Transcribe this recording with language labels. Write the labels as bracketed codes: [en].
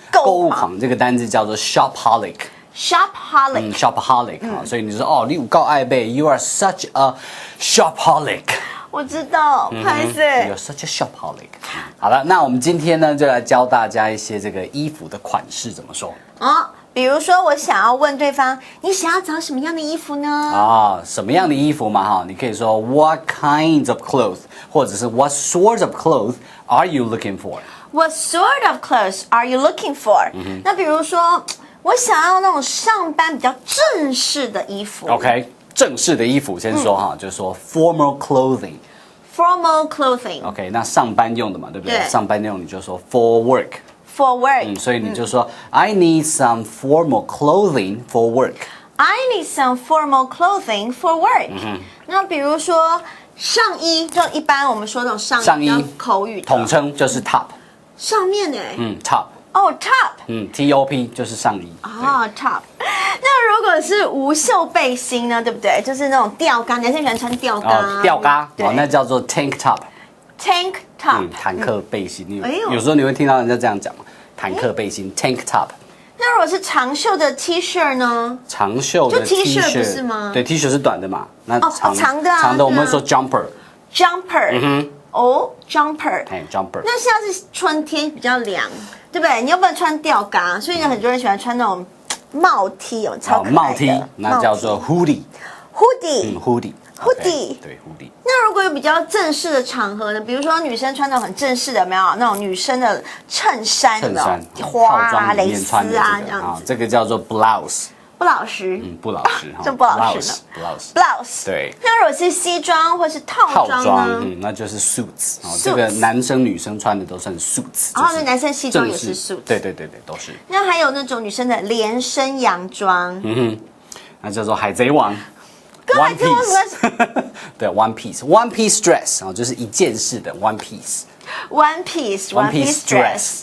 [zh] 购物狂这个单字叫做 shopaholic。shopaholic 啊，所以你说哦，你有够爱背 ， [en] you are such a shopaholic。 [zh] 我知道，拍摄。 [en] You're such a shopaholic。 [zh] 好了，那我们今天呢，就来教大家一些这个衣服的款式怎么说。比如说，我想要问对方，你想要找什么样的衣服呢？什么样的衣服嘛？哈，你可以说 [en] What kinds of clothes， [zh] 或者是 [en] What sorts of clothes are you looking for？What sort of clothes are you looking for？ [zh] 那比如说，我想要那种上班比较正式的衣服。 OK， 正式的衣服先说哈，就是说 formal clothing。Formal clothing。OK， 那上班用的嘛，对不对？对，上班用你就说 [en] for work。For work， [zh] 所以你就说 [en] I need some formal clothing for work。I need some formal clothing for work。 [zh] 那比如说上衣，就一般我们说那种上衣，口语统称就是 top。上面 [en] top。 top。 [zh] top 就是上衣。 [en] top。 [zh] 那如果是无袖背心呢，对不对？就是那种吊嘎，男生喜欢穿吊嘎。吊嘎，那叫做 tank top。tank [en] top， [zh] 坦克背心。有时候你会听到人家这样讲嘛，坦克背心 tank top。那如果是长袖的 T 恤呢？长袖的 T 恤不是吗？对 ，T 恤是短的嘛。那长的啊，长的我们会说 jumper。jumper。 [en] jumper。 jumper。 [zh] 那现在是春天比较凉，对不对？你又不能穿吊嘎，所以呢，很多人喜欢穿那种帽 T， 超可爱的帽 T， 那叫做 hoodie。hoodie。对 hoodie。那如果有比较正式的场合呢？比如说女生穿那种很正式的，有没有那种女生的衬衫？花啊、蕾丝啊这样子。这个叫做 blouse。不老实。不老实。这不老实呢。blouse。 对。那如果是西装或是套装呢？那就是 suits。这个男生女生穿的都算 suits。那男生西装也是 suits。对，都是。那还有那种女生的连身洋装。那叫做海贼王。 [en] One piece，对 ，one piece dress [zh] 就是一件式的 [en] one piece。one piece dress。